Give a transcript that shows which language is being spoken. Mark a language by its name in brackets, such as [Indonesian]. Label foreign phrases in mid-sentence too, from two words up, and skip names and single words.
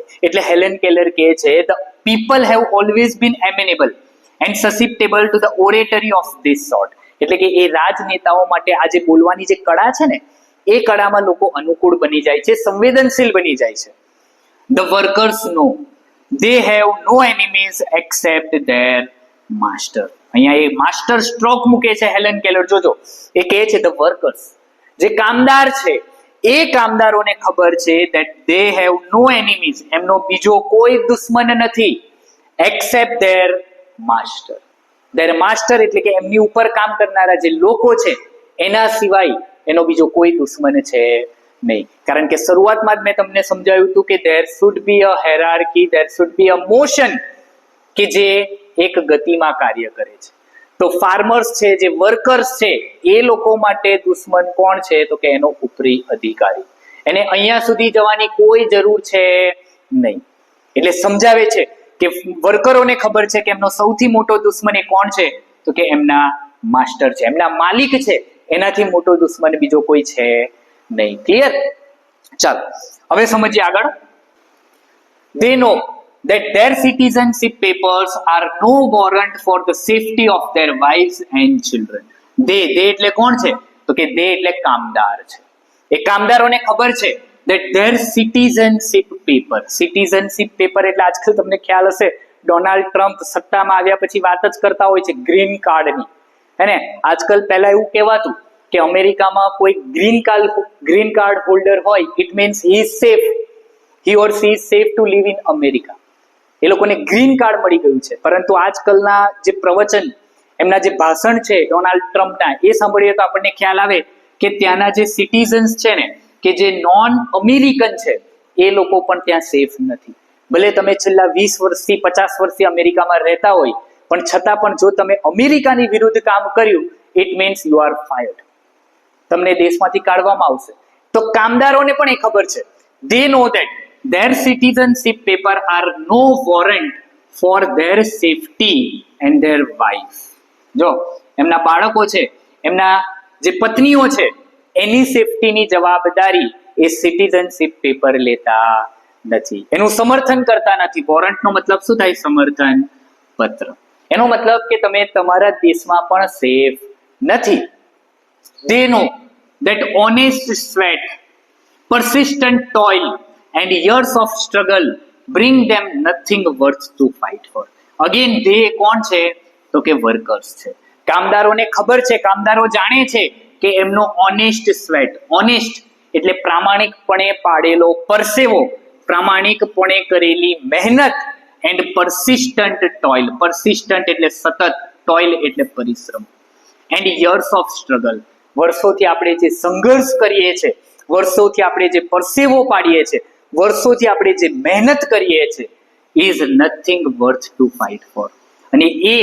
[Gujarati] એટલે હેલેન કેલર કહે છે [English] the people have always been amenable and susceptible to the oratory of this sort. [Gujarati] એટલે કે એ રાજનેતાઓ માટે આ જે બોલવાની જે કળા છે ને, એ કળામાં લોકો અનુકૂળ બની જાય છે, સંવેદનશીલ બની જાય છે. [English] the workers know they have no enemies except their master. [Gujarati] અહીંયા એ માસ્ટર સ્ટ્રોક મૂકે છે હેલેન કેલર. જોજો, એ કહે છે [English] the workers, [Gujarati] જે કામદાર છે, એ કામદારોને ખબર છે [English] that they have no enemies, [Gujarati] એમનો બીજો કોઈ દુશ્મન નથી, [English] except their master. their master [Gujarati] એટલે કે એમની ઉપર કામ કરનારા જે લોકો છે, એના સિવાય એનો બીજો કોઈ દુશ્મન છે નહીં. કારણ કે શરૂઆતમાં જ મેં તમને સમજાવ્યું હતું કે [English] there should be a hierarchy, there should be a motion [Gujarati] કે જે એક ગતિમાં કાર્ય કરે છે. તો ફાર્મર્સ છે, જે વર્કર્સ છે, એ લોકો માટે દુશ્મન કોણ છે? તો કે એનો ઉપરી અધિકારી. એને અહીંયા સુધી જવાની કોઈ જરૂર છે નહીં. એટલે સમજાવે છે કે વર્કરોને ખબર છે કે એમનો સૌથી મોટો દુશ્મન એ કોણ છે? તો કે એમના માસ્ટર છે, એમના માલિક છે. એનાથી મોટો દુશ્મન બીજો કોઈ છે નહીં. ક્લિયર? ચાલો હવે સમજીએ આગળ. [English] They know that their citizenship papers are no warrant for the safety of their wives and children. [Gujarati] they એટલે કોણ છે? તો કે they એટલે કામદાર છે. એ કામદારોને ખબર છે [English] that their citizenship paper [Gujarati] એટલે આજકાલ તમને ખ્યાલ હશે, ડોનાલ્ડ ટ્રમ્પ સત્તામાં આવ્યા પછી વાત જ કરતા હોય છે ગ્રીન કાર્ડની, હે ને? આજકાલ પહેલા એવું કહેવાતું કે અમેરિકામાં કોઈ [English] green card holder [Gujarati] હોય, [English] it means he or she is safe to live in America. [Gujarati] એ લોકોને [English] green card [Gujarati] મળી ગયું છે. પરંતુ આજકાલના જે પ્રવચન, એમના જે ભાષણ છે ડોનાલ્ડ ટ્રમ્પના, એ સાંભળીએ તો આપણને ખ્યાલ આવે કે ત્યાંના જે સિટીઝન્સ છે ને, કે જે [English] non American [Gujarati] છે, એ લોકો પણ ત્યાં સેફ નથી. ભલે તમે છેલ્લા 20 વર્ષથી 50 વર્ષથી અમેરિકામાં રહેતા હોય, પણ છતાં પણ જો તમે અમેરિકાની વિરુદ્ધ કામ કર્યું, [English] it means you are fired. [Gujarati] તમને દેશમાંથી કાઢવામાં આવશે. તો કામદારોને પણ એ ખબર છે. they know that their citizenship paper are no warrant for their safety and their wives. જો એમના બાળકો છે, એમના જે પત્નીઓ છે, એની સેફટીની જવાબદારી એ [English] citizenship paper [Gujarati] લેતા નથી, એનું સમર્થન કરતા નથી. વોરંટનો મતલબ શું થાય? સમર્થન પત્ર. એનો મતલબ કે તમે તમારા દેશમાં પણ સેફ નથી. [English] They know that honest sweat, persistent toil and years of struggle bring them nothing worth to fight for. Again, they [Gujarati] કોણ છે? તો કે વર્કર્સ છે. કામદારોને ખબર છે, કામદારો જાણે છે કે એમનો [English] honest sweat, [Gujarati] ઓનેસ્ટ એટલે પ્રામાણિકપણે પાડેલો પરસેવો, પ્રામાણિકપણે કરેલી મહેનત, એન્ડ [English] persistent toil, [Gujarati] persistent એટલે સતત, toil એટલે પરિશ્રમ, એન્ડ [English] years of struggle, [Gujarati] વર્ષોથી આપણે જે સંઘર્ષ કરીએ છીએ, વર્ષોથી આપણે જે પરસેવો પાડીએ છીએ, વર્ષોથી આપણે જે મહેનત કરીએ છીએ, [English] is nothing worth to fight for.